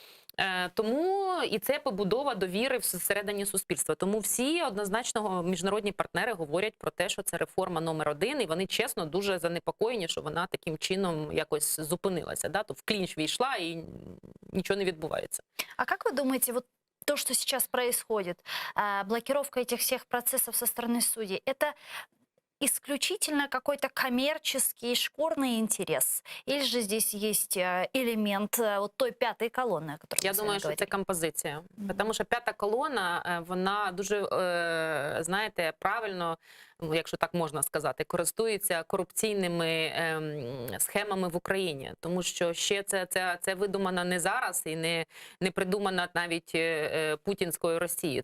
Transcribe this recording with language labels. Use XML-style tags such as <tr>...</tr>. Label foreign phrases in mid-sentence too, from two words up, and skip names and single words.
<uk>Тому і це побудова довіри всередині суспільства. Тому всі однозначно міжнародні партнери говорять про те, що це реформа номер 1, і вони чесно дуже занепокоєні, що вона таким чином якось зупинилася. Да? То в клінч війшла і нічого не відбувається. А як ви думаєте,</uk> <ru>вот то, что сейчас происходит, блокировка этих всех процессов со стороны судей, это исключительно какой-то коммерческий шкурный интерес? Или же здесь есть элемент вот той пятой колонны, о которой</ru> <uk>Я</uk> <ru>мы с вами</ru> <uk>думаю, що це</uk> <ru>говорили?</ru> <uk>композиція. Тому що п'ята колона, вона дуже, знаєте, правильно, ну, якщо так можна сказати, користується корупційними схемами в Україні. Тому що ще це видумано не зараз і не придумано навіть путінською Росією.</uk>